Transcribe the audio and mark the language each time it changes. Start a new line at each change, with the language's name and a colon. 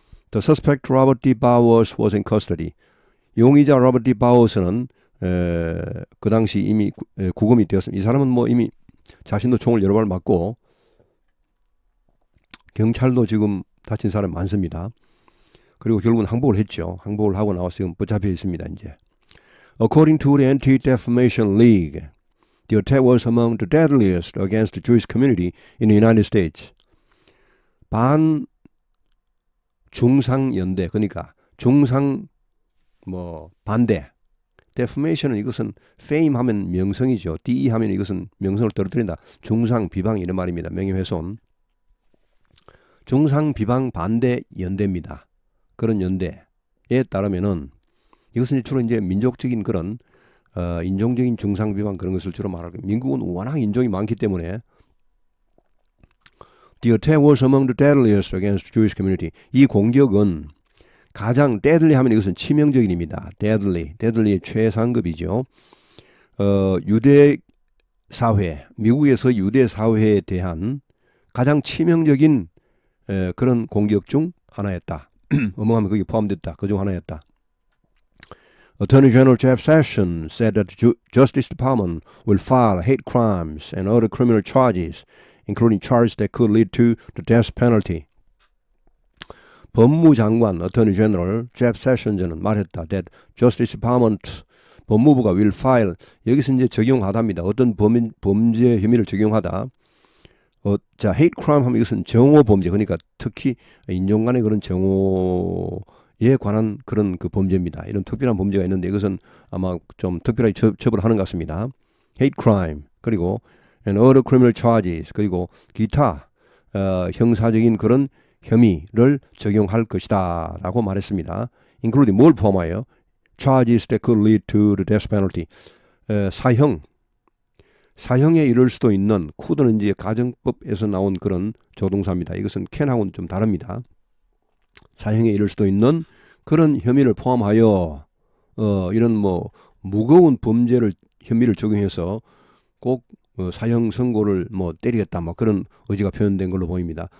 English: The suspect Robert D. Bowers was in custody.
Korean: 용의자 로버트 D. 바워스는 그 당시 이미 구금이 되었습니다. 이 사람은 뭐 이미 자신도 총을 여러 발 맞고 경찰도 지금 다친 사람 많습니다. 그리고 결국은 항복을 했죠. 항복을 하고 나와서 지금 붙잡혀 있습니다. 이제.
English: According to the Anti-Defamation League, the attack was among the deadliest against the Jewish community in the United States.
Korean: 중상연대, 그러니까 중상 반대. defamation은 이것은 fame 하면 명성이죠. de 하면 이것은 명성을 떨어뜨린다. 중상 비방 이런 말입니다. 명예훼손. 중상 비방 반대 연대입니다. 그런 연대에 따르면은 이것은 주로 이제 민족적인 그런 인종적인 중상 비방 그런 것을 주로 말하고, 미국은 워낙 인종이 많기 때문에
English: The attack was among the deadliest against the Jewish community.
Korean: 이 공격은 가장 deadly 하면 이것은 치명적인입니다. deadly의 최상급이죠. 유대 사회, 미국에서 유대 사회에 대한 가장 치명적인 그런 공격 중 하나였다. 어멍하면 거기 포함됐다. 그 중 하나였다.
English: Attorney General Jeff Sessions said that the Justice Department will file hate crimes and other criminal charges, including charges that could lead to the death penalty.
Korean: 법무장관 Attorney General Jeff Sessions는 말했다.
English: That Justice Department
Korean: 법무부가 will file, 여기서 이제 적용하답니다. 어떤 범죄 혐의를 적용하다. 자, hate crime 하면 이것은 정오 범죄, 그러니까 특히 인종 간의 그런 정오에 관한 그런 그 범죄입니다. 이런 특별한 범죄가 있는데 이것은 아마 좀 특별하게 처벌하는 것 같습니다. hate crime, 그리고
English: and other criminal charges,
Korean: 그리고 기타 형사적인 그런 혐의를 적용할 것이다 라고 말했습니다. including 뭘 포함하여?
English: charges that could lead to the death penalty.
Korean: 사형에 이를 수도 있는, could는 이제 가정법에서 나온 그런 조동사입니다. 이것은 can하고는 좀 다릅니다. 사형에 이를 수도 있는 그런 혐의를 포함하여 이런 뭐 무거운 혐의를 적용해서 꼭 사형 선고를 때리겠다 그런 의지가 표현된 걸로 보입니다.